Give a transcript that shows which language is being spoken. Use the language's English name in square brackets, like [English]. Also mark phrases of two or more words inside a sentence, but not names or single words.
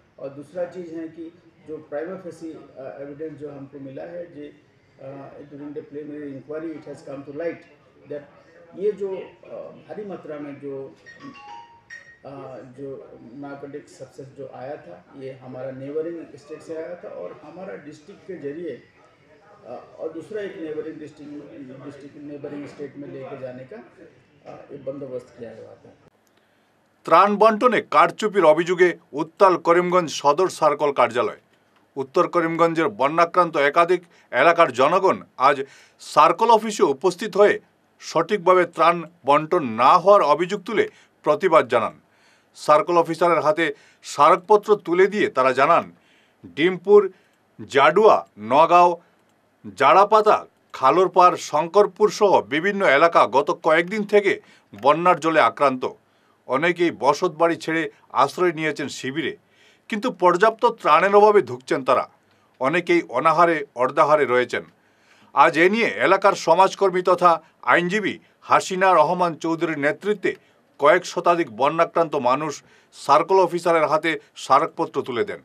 [Hindi] और दूसरा चीज़ है कि जो [English] prima facie evidence [Hindi] जो हमको मिला है जी [English] during the preliminary inquiry it has come to light that [Hindi] ये जो भारी मात्रा में जो [English] narcotic substance [Hindi] जो आया था ये हमारा [English] neighbouring state [Hindi] से आया था और हमारा डिस्ट्रिक्ट के जरिए और दूसरा एक [English] neighbouring state [Hindi] में लेके जाने का एक बंदोबस्त किया हुआ था। [Bangla] ত্রাণ বন্টনে কারচুপির অভিযোগে উত্তাল করিমগঞ্জ সদর সার্কেল কার্যালয়। উত্তর করিমগঞ্জের বন্যাক্রান্ত একাধিক এলাকার জনগণ আজ সার্কেল অফিসে উপস্থিত হয়ে সঠিকভাবে ত্রাণ বন্টন না হওয়ার অভিযোগ তুলে প্রতিবাদ জানান। সার্কেল অফিসারের হাতে স্মারকপত্র তুলে দিয়ে তারা জানান, ডিমপুর, জাডুয়া, নগাঁও, জাড়াপাতা, খালোরপাড়, শঙ্করপুর সহ বিভিন্ন এলাকা গত কয়েকদিন থেকে বন্যার জলে আক্রান্ত। অনেকেই বসত বাড়ি ছেড়ে আশ্রয় নিয়েছেন শিবিরে, কিন্তু পর্যাপ্ত ত্রাণের অভাবে ধুঁকছেন তারা। অনেকেই অনাহারে অর্ধাহারে রয়েছেন। আজ এ নিয়ে এলাকার সমাজকর্মী তথা আইনজীবী হাসিনা রহমান চৌধুরীর নেতৃত্বে কয়েক শতাধিক বন্যাক্রান্ত মানুষ সার্কেল অফিসারের হাতে স্মারকপত্র তুলে দেন।